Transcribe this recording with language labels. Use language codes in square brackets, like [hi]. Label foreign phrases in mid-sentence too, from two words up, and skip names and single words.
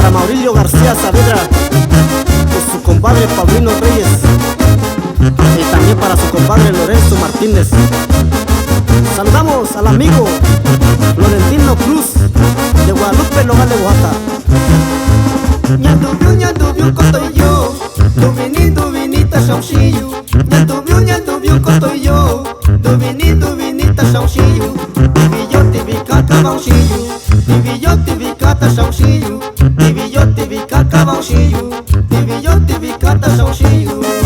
[es] Murillo García Saavedra, y su compadre Paulino Reyes, y también para su compadre Lorenzo Martínez. Saludamos al amigo Florentino Cruz de Guadalupe, Nogales, Oaxaca. [mix] Nyandubiu kotoyo, duvinita shaushiju. Nyandubiu kotoyo, duvinita shaushiju. Tivikaka baushiju, tivikata shaushiju. Tivikaka baushiju, tivikata shaushiju.